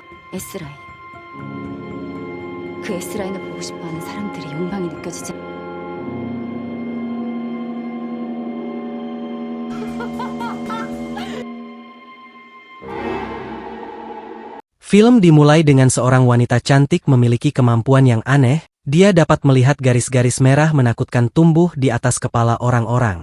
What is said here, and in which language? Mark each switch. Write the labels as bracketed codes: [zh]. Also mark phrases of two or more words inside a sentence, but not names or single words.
[ko] S라인. 그 S라인을 보고 싶어하는 사람들의 욕망이 느껴지지. [id] Film dimulai dengan seorang wanita cantik memiliki kemampuan yang aneh. Dia dapat melihat garis-garis merah menakutkan tumbuh di atas kepala orang-orang.